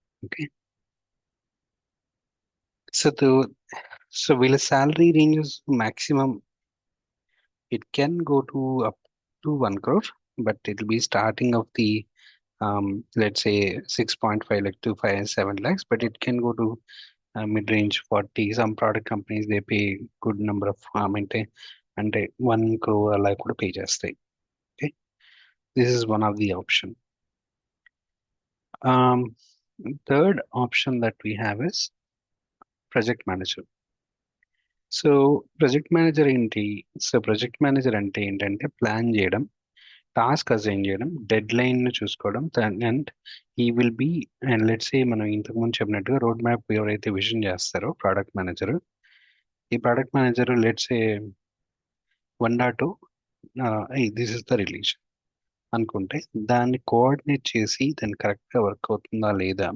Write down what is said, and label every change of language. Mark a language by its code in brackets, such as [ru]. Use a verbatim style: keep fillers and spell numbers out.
[en] Okay, so so వీళ్ళ salary ranges maximum it can go to up to one crore, but it be starting of the let's a six point five lakh to five and seven lakhs, but it can go to mid range forty. Some product companies they pay good number of అంటే అంటే one crore అలా కూడా పే చేస్తాయి. Okay, this is one of the option. Um, Third option that we have is project manager. [te] So project manager ఏంటి? So project manager అంటే ఏంటంటే plan చేయడం, task assign చేయడం, డెడ్ లైన్ ను చూసుకోవడం, and he will be and let's ఏ మనం ఇంతకుముందు చెప్పినట్టుగా రోడ్ మ్యాప్ ఎవరైతే విజన్ చేస్తారో ప్రోడక్ట్ మేనేజర్, ఈ product manager let's ఏ one dot two [en] this is the release [te] అనుకుంటే దాన్ని కోఆర్డినేట్ చేసి దాన్ని కరెక్ట్గా వర్క్ అవుతుందా లేదా.